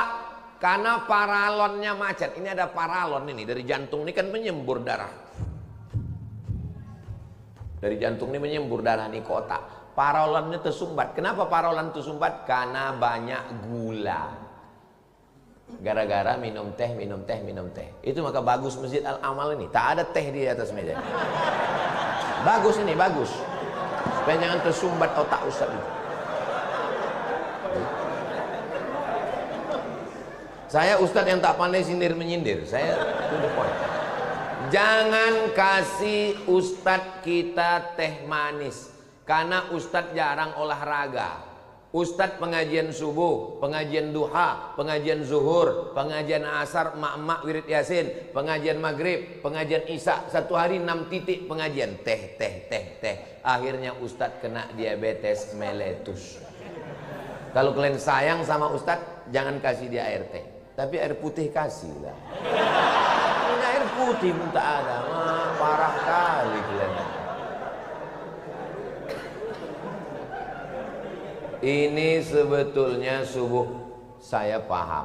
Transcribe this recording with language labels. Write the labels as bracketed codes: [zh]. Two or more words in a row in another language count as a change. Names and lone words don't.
[id] Karena paralonnya macet. Ini ada paralon ini dari jantung ini kan menyembur darah. Dari jantung ini menyembur darah nih ke otak. Parolannya tersumbat. Kenapa parolan tersumbat? Karena banyak gula. Gara-gara minum teh, minum teh, minum teh. Itu maka bagus Masjid Al-Amal ini. Tak ada teh di atas meja. Bagus ini, bagus. Supaya jangan tersumbat otak Ustaz itu. Saya Ustaz yang tak pandai sindir menyindir. Saya [en] to the point. [id] Jangan kasih Ustaz kita teh manis. Karena Ustaz jarang olahraga. Ustaz pengajian subuh, pengajian duha, pengajian zuhur, pengajian asar, emak-emak wirid yasin, pengajian maghrib, pengajian isya, 1 hari 6 titik pengajian. Teh, teh, teh, teh. Akhirnya Ustaz kena diabetes meletus. Kalau kalian sayang sama Ustaz, jangan kasih dia air teh. Tapi air putih kasih lah. Ini air putih pun tak ada. Parah kali kalian. Ini sebetulnya subuh saya paham.